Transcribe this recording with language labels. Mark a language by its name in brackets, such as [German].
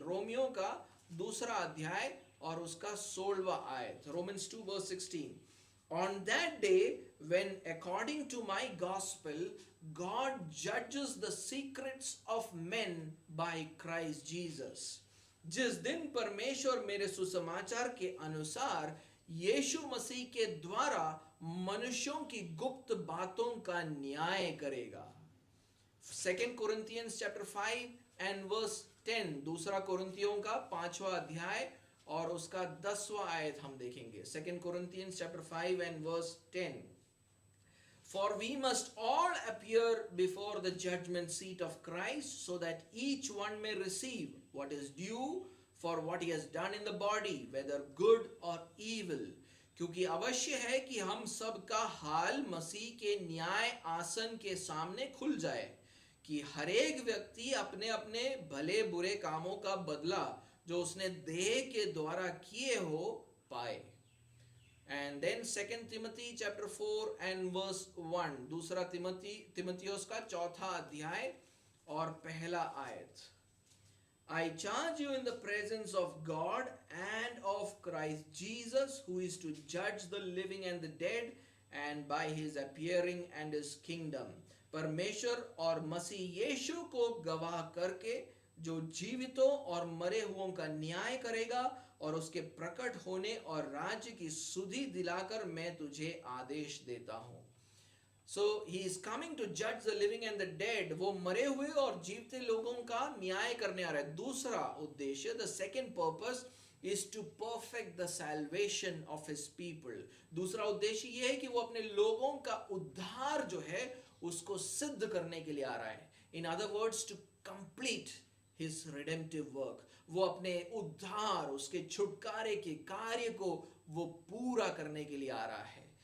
[Hindi] Romeo का दूसरा अध्याय और उसका 16वां आयत. [English] Romans 2 verse 16. On that day, when according to my gospel, God judges the secrets of men by Christ Jesus. [Hindi] जिस दिन परमेश्वर मेरे सुसमाचार के अनुसार यीशु मसीह के द्वारा मनुष्यों की गुप्त बातों का न्याय करेगा. [English] 2 Corinthians chapter 5 and verse 10. [Hindi] दूसरा कोरिन्थियों का 5वां अध्याय और उसका 10वां आयत हम देखेंगे. [English] 2 Corinthians chapter 5 and verse 10. For we must all appear before the judgment seat of Christ, so that each one may receive what is due for what he has done in the body, whether good or evil. [Hindi] क्योंकि अवश्य है कि हम सब का हाल मसीह के न्याय आसन के सामने खुल जाए, कि हर एक व्यक्ति अपने अपने भले बुरे कामों का बदला जो उसने देह के द्वारा किए हो पाए. [English] And then 2 Timothy chapter 4 and verse 1. [Hindi] दूसरा तिमोथियोस का 4था अध्याय और पहला आयत. [English] I charge you in the presence of God and of Christ Jesus, who is to judge the living and the dead, and by his appearing and his kingdom. [Hindi] परमेश्वर और मसीह यीशु को गवाह करके जो जीवितों और मरे हुओं का न्याय करेगा और उसके प्रकट होने और राज्य की सुधि दिलाकर मैं तुझे आदेश देता हूं. [English] So he is coming to judge the living and the dead. [Hindi] वो मरे हुए और जीवते लोगों का न्याय करने आ रहा है. दूसरा उद्देश्य, [English] the second purpose is to perfect the salvation of his people. [Hindi] दूसरा उद्देश्य ये है कि वो अपने लोगों का उद्धार जो है उसको सिद्ध करने के लिए आ रहा है. [English] In other words, to complete his redemptive work. [Hindi] वो अपने उद्धार, उसके छुटकारे के कार्य को वो पूरा करने के लिए आ रहा है.